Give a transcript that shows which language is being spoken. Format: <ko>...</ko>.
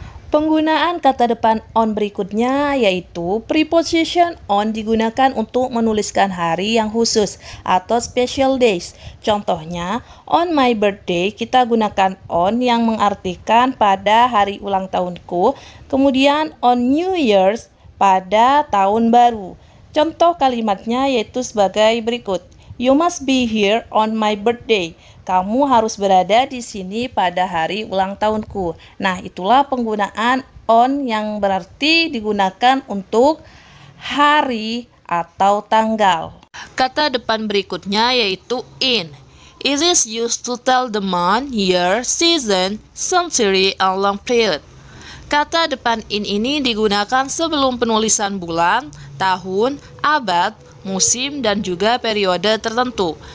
<id>Penggunaan kata depan on berikutnya yaitu preposition on digunakan untuk menuliskan hari yang khusus atau</id> <en>special days.</en> <id>Contohnya,</id> <en>on my birthday</en> <id>kita gunakan on yang mengartikan pada hari ulang tahunku. Kemudian</id> <en>on New Year's</en> <id>pada tahun baru. Contoh kalimatnya yaitu sebagai berikut.</id> <en>You must be here on my birthday.</en> <id>Kamu harus berada di sini pada hari ulang tahunku. Nah, itulah penggunaan on yang berarti digunakan untuk hari atau tanggal. Kata depan berikutnya yaitu in.</id> <en>It is used to tell the month, year, season, century, and long period.</en> <id>Kata depan in ini digunakan sebelum penulisan bulan, tahun, abad, musim, dan juga periode tertentu.</id>